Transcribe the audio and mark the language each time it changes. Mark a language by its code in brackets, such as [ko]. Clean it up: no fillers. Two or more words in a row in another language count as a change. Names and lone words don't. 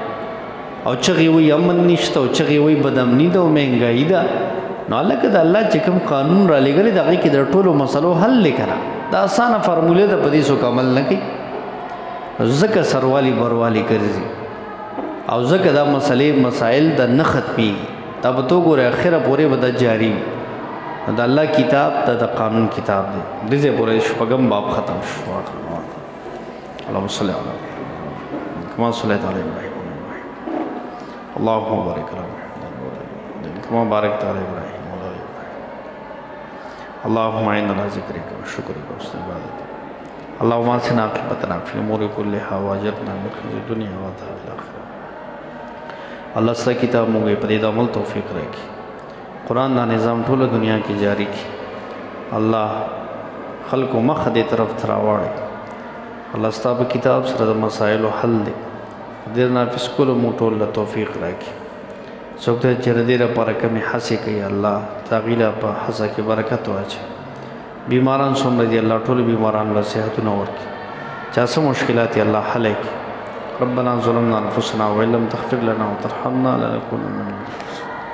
[ps] او چغې وایي امن نشته او چغې وایي بدامني ده او مهنګایي ده نو هلکه د الله چې کوم قانون را لګلی د هغې کې د ټولو مسلو حل دی که نه دا اسانه فارمولې ده په دې څوک عمل نه کوي ځکه سروالي بروالی ګرځي او ځکه دا مسایل د نه ختمېږي دا به تو ګورې اخره پورې به دا جاري وي دا الله کتاب دا قانون کتاب دی دې پورې شپږم باب ختم شو. [ar] اللهم صل علی کما صلیت علی ابراهیم اللهم بارک علی محمد کما بارکت علی ابراهیم اللهم اعنا على ذکرک و شکرک و حسن عبادتک اللهم اصلح عاقبتنا فی الامور كلها واجرنا من خزي الدنيا وعذاب الاخره. [ps] الله ستاسو کتاب موږ په دې عمل توفیق راکړي قرآن دا نظام ټوله دنیا کې جاری کی الله خلق مخ دې طرف ته راوړي. الله ستا په کتاب سره د مسایلو حل دی، دې نافذ کولو مو ټول له توفیق راکړي. څوک ته چې د دې لپاره کمې هڅې کوي الله د هغې له په هڅه کې برکت واچوي. بیماران څومره دي الله ټولو بیمارانو له صحتونه ورکړي، چا څه مشکلات یې الله حل کړي. [ar] ربنا ظلمنا انفسنا وان لم تغفر لنا وترحمنا لنكونن من الخاسرين.